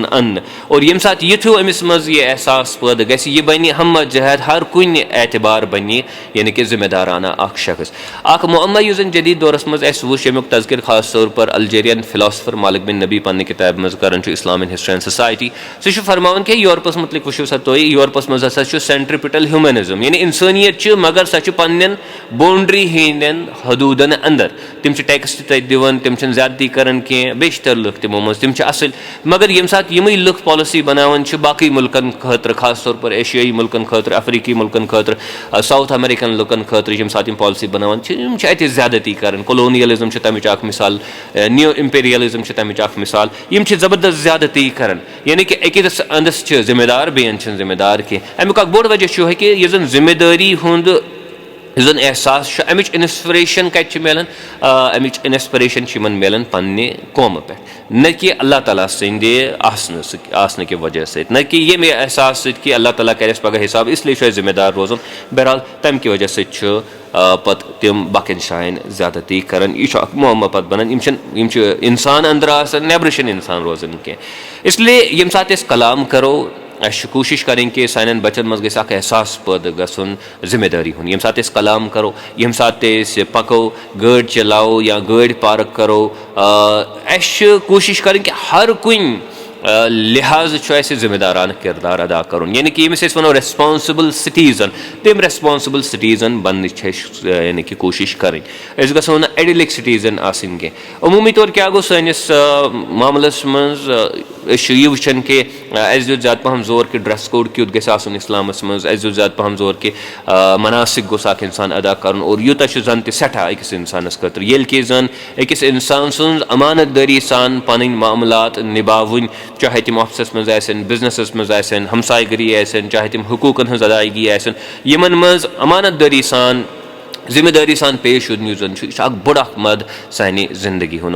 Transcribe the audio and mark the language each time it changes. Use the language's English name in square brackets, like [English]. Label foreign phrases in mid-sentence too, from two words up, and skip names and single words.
[Kashmiri] अन और यम सात युथु अमिस मज यह एहसास पैद गस यह बन हम जहद हर कुन एतबार बन यानी कि जिम्मेदाराना शख्स मुअम्मा युस जदीद दौरस मज वुच अमुक तज़किर खास तौर पर [English] Algerian philosopher [Kashmiri] मालिक बिन नबी पन्ने किताब मज करान इस्लाम इन हिस्ट्री एंड सोसाइटी सह फरमान कि यूरोपस मुतलिक वुचो सा तुम यूरोपस मज हसा [English] centripetal humanism [Kashmiri] यानी इंसानियत मगर सह पन्न बाउंड्री हंदन हदूदन अंदर तम टैक्स तक दिवान तम ज्यादती करान कह बेशतर लुक तमो मज तम असल मगर यम सात यम लुक पॉलिसी बनावन बाकी मुल्कन खतर खास तौर पर एशियाई मुल्कन खतर अफ्रीकी मुल्कन खतर [English] South American [Kashmiri] लुकन खतर यम सात पॉलिसी बनावन ज़्यादती करान कोलोनियलिज्म तमिच मिसाल [English] new imperialism [Kashmiri] तमिच मिसाल यम ज़बरदस्त ज़्यादती करान यानी कि अकिस अंदस जिम्मेदार बेन जिम्मेदार कह अमुक बोड़ वजह यह कि यह जिम्मेदारी हुंद जन एहसास अमिच इंस्पिरेशन कत मिलान अमिच इंस्पिरेशन मिलान पन्ने कौम पे न कि अल्लाह ताला सद आसन [Urdu] कि वजह से न कि ये एहसास कि [Kashmiri] अल्लाह ताला कर पगह हिसाब इसलिए जिम्मेदार रोजन बहरहाल तम कि वजह से पत तम बाकिन शायन ज़्यादती करान यह मुअम्मा पत बनान इंसान अंदर नबर इंसान रोजन कह इसलिए यम सात कलाम करो [Urdu] कोशिश करें कि [Kashmiri] सान बचन मज गस एहसास पैद गसन जिम्मेदारी हुन यम सात कलाम करो यम सात पको गाड़ चलाओ या गाड़ पार्क करो [Urdu] कोशिश करें कि [Kashmiri] हर कुन लिहाज जिम्मेदारान किरदार अदा करुन यानी कि यमिस वो [English] responsible citizen [Kashmiri] तम [English] responsible citizen [Kashmiri] बन यानी कि [Urdu] कोशिश करें [Kashmiri] गो ना एडिलिक सिटीजन आसन कह अमूमी तौर क्या गो सैनिस मामलस मज यह वुचन कि दुत ज़्यादा पहम जोर कि [English] dress code [Kashmiri] क्युत गस आसन इस्लामस मज दुत ज़्यादा पहम जोर कि मनासिक गोस इंसान अदा कर और यूत जन सठा अकिस इंसानस खतर ये कि जन अकिस इंसान सुन अमानतदारी सान पन मामलात निभावन चाहे तम ऑफिस मज आसन बिजनेस मज आसन हमसायगरी आसन चाहे तम हुकूकन हज अदायगी आसन यमन मज अमानतदारी सान जिम्मेदारी सान पेश यून यह बड़ मद सानि जिंदगी हूँ।